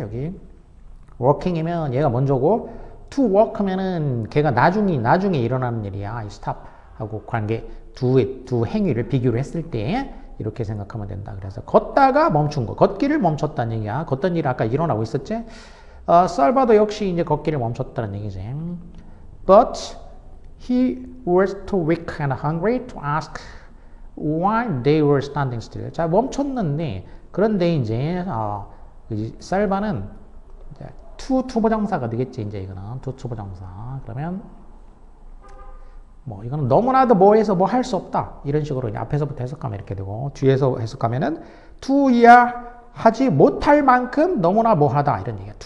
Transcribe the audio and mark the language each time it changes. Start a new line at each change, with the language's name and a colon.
Korean: 여기 working이면 얘가 먼저고 to work면은 걔가 나중에 일어나는 일이야. 이 stop하고 관계 두 행위를 비교를 했을 때 이렇게 생각하면 된다. 그래서 걷다가 멈춘 거, 걷기를 멈췄다는 얘기야. 걷던 일이 아까 일어나고 있었지? 살바도 역시 이제 걷기를 멈췄다는 얘기지.
English: But he was too weak and hungry to ask why they were standing still.
Korean: 자, 멈췄는데 그런데 이제 살바는 투부정사가 되겠지. 이제 이거는 투부정사. 그러면 뭐 이거는 너무나도 뭐해서 뭐 할 수 없다 이런 식으로 이제 앞에서부터 해석하면 이렇게 되고 뒤에서 해석하면은 to 이하하지 못할 만큼 너무나 뭐하다 이런 얘기야.